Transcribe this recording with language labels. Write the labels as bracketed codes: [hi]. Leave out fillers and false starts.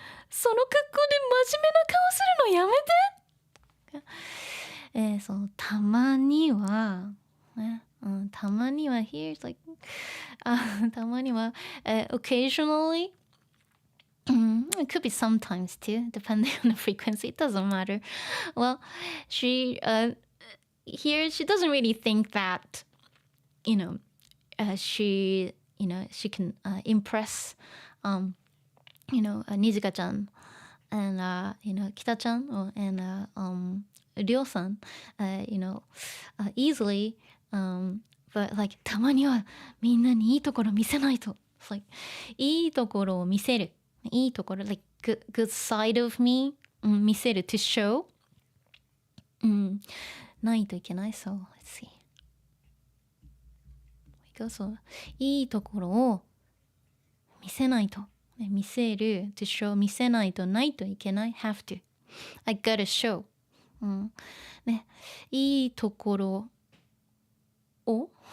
[ja] その格好で真面目な顔するのやめて。そう、たまには、ね、たまには [en] here's like たまには、occasionally, it could be sometimes too, depending on the frequency. It doesn't matter. Well, she here she doesn't really think that, you know, she can impress, you know, Nijika-chan and you know, Kita-chan and Ryo-san, you know, easily, but like [ja] たまにはみんなにいいところ見せないと。 [en] It's like [ja] いいところを見せる。 [en] いいところ like good side of me 見せる to show ないといけない。So let's see. [ja] そういいところを見せないと、ね、見せる [en] to show [ja] 見せないとないといけない [en] have to I gotta show、 [ja] ね、いいところを